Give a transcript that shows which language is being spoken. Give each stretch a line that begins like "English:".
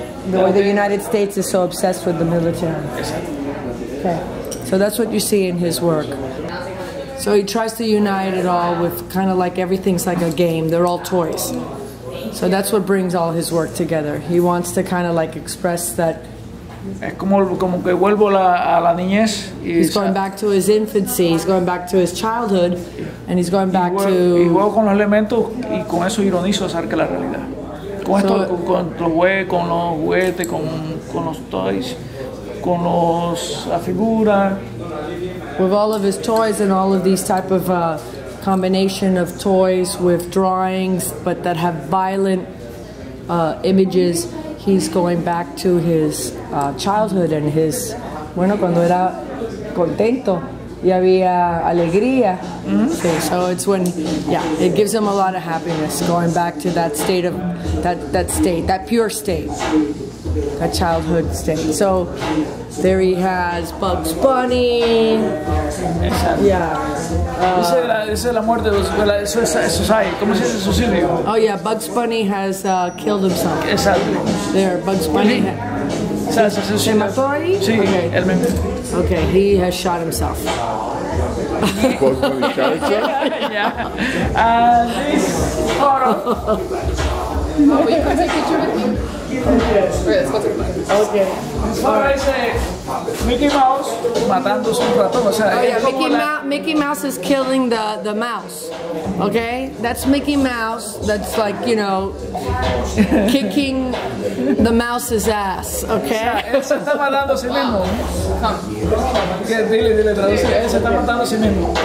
English: The way the United States is so obsessed with the military. Okay, so that's what you see in his work. So he tries to unite it all with kind of like everything's like a game. They're all toys. So that's what brings all his work together. He wants to kind of like express that.
Spanish: Es como que vuelvo a la niñez.
English: He's going back to his infancy. He's going back to his childhood, and he's going back
Spanish: y
English: to.
Spanish: juego con los elementos y con eso ironizo acerca de la realidad. Con esto, con los juguetes, con los toys, con la figura.
English: With all of his toys and all of these type of combination of toys with drawings, but that have violent images, he's going back to his childhood and his,
Spanish: bueno, cuando era contento y había alegría.
English: So it's when, yeah, it gives him a lot of happiness going back to that state of, that pure state, that childhood state. So there he has Bugs Bunny. Yeah.
Spanish: Esa es la muerte, eso es ahí. ¿Cómo se dice suicidio?
English: Oh yeah, Bugs Bunny has killed himself.
Spanish: Exacto.
English: There,
Spanish: Bugs Bunny. ¿Se mató ahí? Sí,
English: okay.
Spanish: Él mismo.
English: Okay, he has shot himself. Bugs Bunny shot himself? Yeah. And this photo. Oh, you can take a picture with me? Yes. Okay, let's go to the back. Okay.
Spanish: Ahora dice Mickey Mouse matando su ratón. O sea,
English: oh yeah, Mickey Mouse is killing the mouse. Okay, that's Mickey Mouse. That's like, you know, kicking the mouse's ass. Okay.
Spanish: Él se está matando a sí mismo. Dile, traduce. Él se está matando a sí mismo.